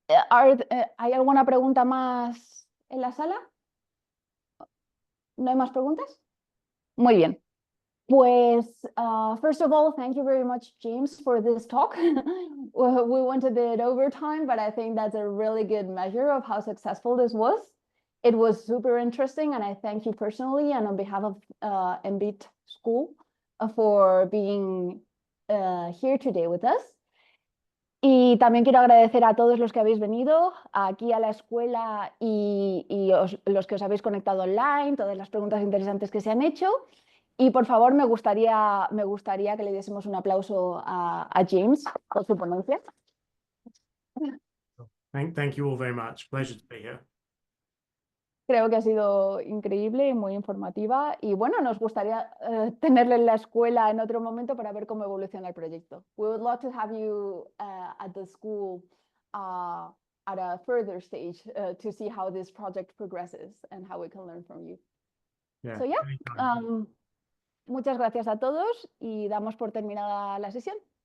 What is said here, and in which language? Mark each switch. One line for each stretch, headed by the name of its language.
Spanish: ¿Hay alguna pregunta más en la sala? ¿No hay más preguntas? Muy bien.
English: Pues, first of all, thank you very much, James, for this talk. We went a bit over time, but I think that's a really good measure of how successful this was. It was super interesting, and I thank you personally and on behalf of MBIT School for being here today with us.
Spanish: Y también quiero agradecer a todos los que habéis venido aquí a la escuela y los que os habéis conectado online, todas las preguntas interesantes que se han hecho. Y por favor, me gustaría que le diésemos un aplauso a James por su ponencia.
English: Thank you all very much. Pleasure to be here.
Spanish: Creo que ha sido increíble y muy informativa. Y bueno, nos gustaría tenerle en la escuela en otro momento para ver cómo evoluciona el proyecto.
English: We would love to have you at the school at a further stage to see how this project progresses and how we can learn from you. Yeah, So yeah,
Spanish: muchas gracias a todos y damos por terminada la sesión.